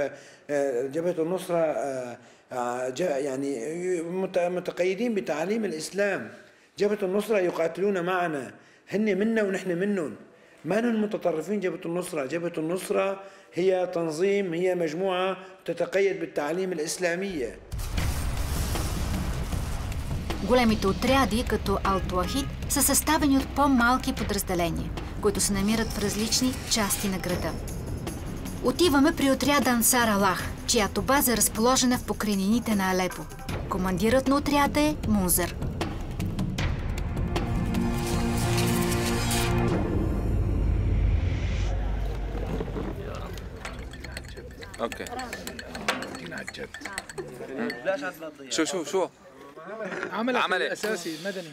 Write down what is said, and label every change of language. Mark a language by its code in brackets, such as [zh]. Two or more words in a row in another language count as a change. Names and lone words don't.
[ar] جبهة النصرة يعني متقيدين بتعاليم الإسلام. جبهة النصرة يقاتلون معنا، هن منا ونحن منهم، ما نحن متطرفين. جبهة النصرة، جبهة النصرة هي تنظيم، هي مجموعة تتقيد بالتعاليم الإسلامية. [bg] Големите отряди, като Ал-Туахид, са съставени от по-малки подразделения, които се намират в различни части на града. Отиваме при отряда Ансар Аллах, чиято база е разположена в покрайнините на Алепо. Командирът на отряда е Мунзер. [ar] اوكي شو عمل الاساسي المدني.